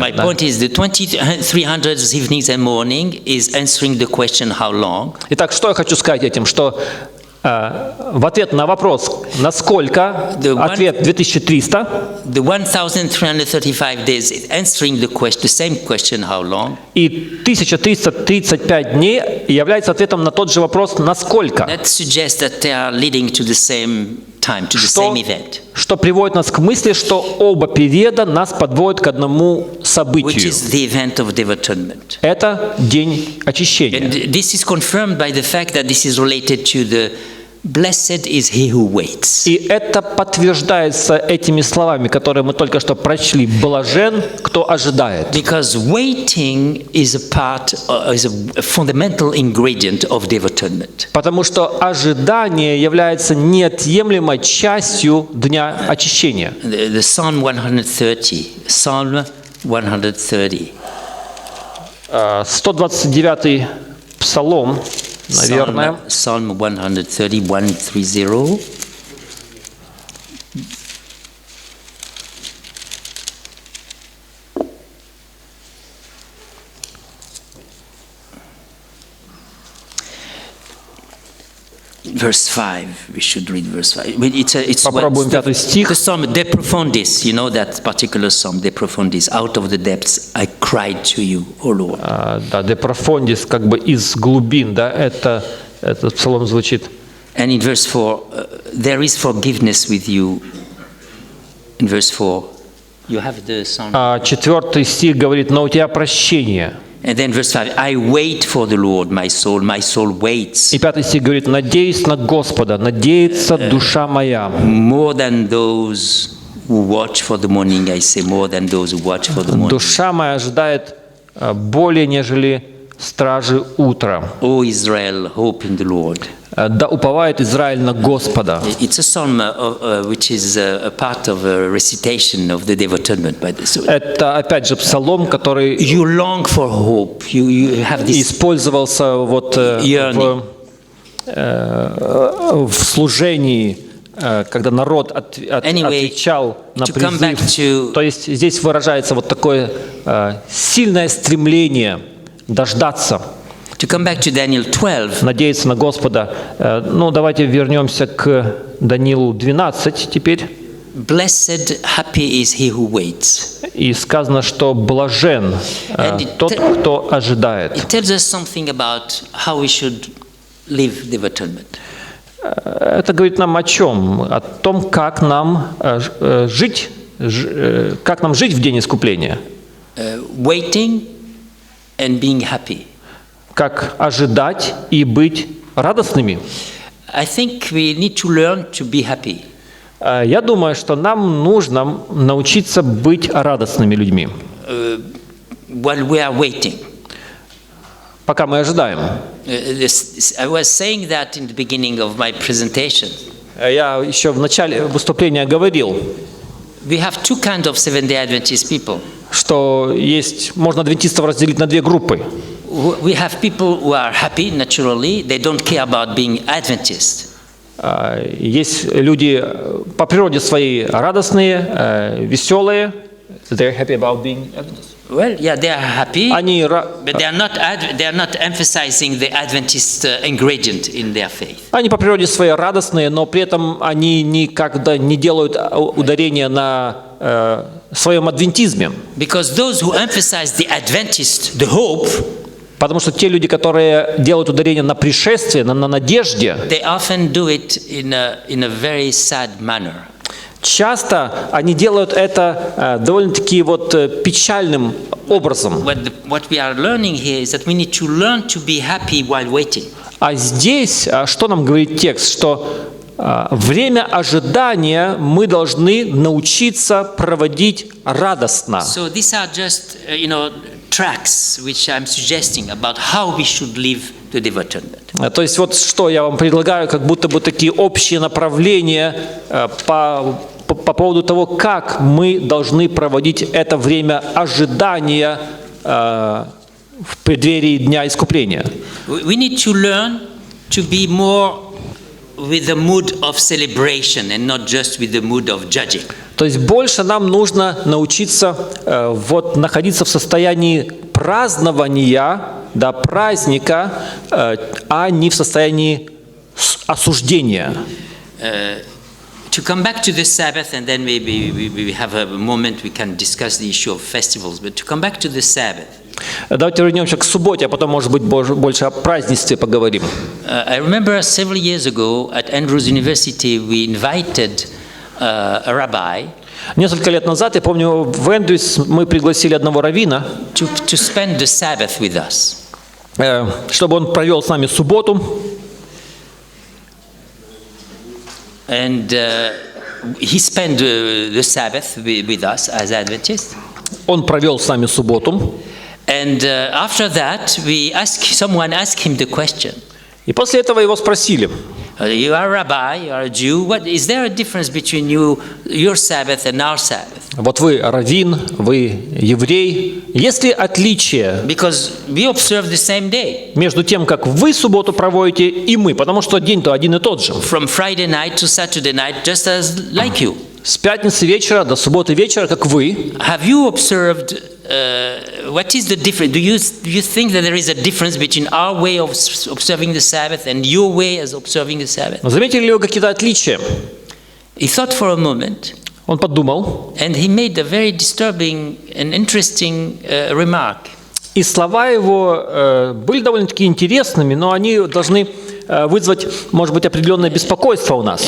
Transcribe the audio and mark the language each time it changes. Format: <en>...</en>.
<en>My point is the 2300 evenings and morning is answering the question how long.</en> <ru>Итак, что я хочу сказать этим, что в ответ на вопрос «насколько?» ответ 2300.</ru> <en>The 1335 days is answering the same question how long.</en> <ru>И 1335 дней является ответом на тот же вопрос «насколько?».</ru> <en>That suggests that they are leading to the same time, to the same event.</en> <ru>Что приводит нас к мысли, что оба периода нас подводят к одному событию.</ru> <en>Which is the event of Day of Atonement.</en> <ru>Это день очищения.</ru> <en>And this is confirmed by the fact that this is related to the blessed is he who waits.</en> <ru>И это подтверждается этими словами, которые мы только что прочли. Блажен, кто ожидает.</ru> <en>Because waiting is a fundamental ingredient of Day of Atonement.</en> <ru>Потому что ожидание является неотъемлемой частью дня очищения.</ru> <en>The Psalm 130. Psalm 130.</en> <ru>129-й псалом, наверное.</ru> <en>Psalm 130, 130. Verse 5, we should read verse 5. It's</en> <ru>Попробуем пятый стих.</ru> <en>The psalm, De Profundis, you know that particular psalm, De Profundis, out of the depths I cried to you, O Lord.</en> <ru>Да, De Profundis, как бы из глубин, да, этот псалом звучит.</ru> <en>And in verse 4, there is forgiveness with you. In verse 4, you have the psalm.</en> <ru>4 стих говорит, но у тебя прощение.</ru> <en>And then verse 5, I wait for the Lord, my soul waits.</en> <ru>И 5 стих говорит, надеюсь на Господа, надеется душа моя.</ru> <en>More than those who watch for the morning, I say, more than those who watch for the morning.</en> <ru>Душа моя ожидает более, нежели стражи утра.</ru> <en>O Israel, hope in the Lord.</en> <ru>да уповает Израиль на Господа».</ru> <en>It's a psalm which is a part of a recitation of the Day of Atonement. By the way.</en> <ru>Это, опять же, псалом, который</ru> <en>You long for hope. You have this.</en> <ru>использовался вот в служении, когда народ отвечал на призыв. То есть здесь выражается вот такое сильное стремление дождаться,</ru> <en>To come back to Daniel 12,</en> <ru>надеяться на Господа. Ну, давайте вернемся к Даниилу 12 теперь.</ru> <en>Blessed, happy is he who waits.</en> <ru>И сказано, что блажен тот, кто ожидает.</ru> <en>It tells us something about how we should live the atonement.</en> <ru>Это говорит нам о чем? О том, как нам жить в день искупления.</ru> <en>Waiting and being happy.</en> <ru>Как ожидать и быть радостными.</ru> <en>I think we need to learn to be happy.</en> <ru>Я думаю, что нам нужно научиться быть радостными людьми.</ru> <en>While we are waiting.</en> <ru>Пока мы ожидаем.</ru> <en>I was saying that in the beginning of my presentation.</en> <ru>Я еще в начале выступления говорил,</ru> <en>We have two kinds of Seventh-day Adventist people.</en> <ru>что можно адвентистов разделить на две группы.</ru> <en>We have people who are happy naturally. They don't care about being Adventist.</en> <ru>Есть люди по природе своей радостные, веселые.</ru> <en>They're happy about being Adventist. Well, yeah, they are happy,</en> <ru>Они</ru> <en>but they are not emphasizing the Adventist ingredient in their faith.</en> <ru>Они по природе своей радостные, но при этом они никогда не делают ударения на своем адвентизме.</ru> <en>Because those who emphasize the Adventist, the hope,</en> <ru>потому что те люди, которые делают ударение на пришествие, на надежде,</ru> <en>they often do it in a very sad manner.</en> <ru>часто они делают это довольно-таки вот печальным образом.</ru> <en>What we are learning here is that we need to learn to be happy while waiting.</en> <ru>А здесь, что нам говорит текст, что время ожидания мы должны научиться проводить радостно.</ru> <en>So these are just, tracks which I'm suggesting about how we should live the Day of Atonement.</en> <ru>То есть вот что я вам предлагаю, как будто бы такие общие направления по поводу того, как мы должны проводить это время ожидания в преддверии Дня Искупления.</ru> <en>We need to learn to be more with the mood of celebration and not just with the mood of judging.</en> <ru>То есть больше нам нужно научиться находиться в состоянии празднования, праздника, а не в состоянии осуждения.</ru> <en>To come back to the Sabbath, and then maybe we have a moment we can discuss the issue of festivals, but to come back to the Sabbath.</en> <ru>Давайте вернемся к субботе, а потом, может быть, больше о празднестве поговорим.</ru> <en>I remember several years ago at Andrews University we invited a rabbi.</en> <ru>Несколько лет назад, я помню, в Эндрюс мы пригласили одного раввина,</ru> <en>to spend the Sabbath with us.</en> <ru>Чтобы он провел с нами субботу.</ru> <en>And he spent the Sabbath with us as Adventists.</en> <ru>Он провел с нами субботу.</ru> <en>And after that, someone asked him the question.</en> <ru>И после этого его спросили.</ru> <en>You are a rabbi, you are a Jew. Is there a difference between your Sabbath and our Sabbath?</en> <ru>Вот вы раввин, вы еврей. Есть ли отличие?</ru> <en>Because we observe the same day.</en> <ru>Между тем, как вы субботу проводите, и мы, потому что день-то один и тот же.</ru> <en>From Friday night to Saturday night, just as like you.</en> <ru>С пятницы вечера до субботы вечера, как вы.</ru> <en>Have you observed? What is the difference? Do you think that there is a difference between our way of observing the Sabbath and your way as observing the Sabbath?</en> <ru>Заметили ли вы какие-то отличия?</ru> <en>He thought for a moment.</en> <ru>Он подумал.</ru> <en>And he made a very disturbing and interesting remark.</en> <ru>И слова его были довольно-таки интересными, но они должны вызвать, может быть, определенное беспокойство у нас.</ru>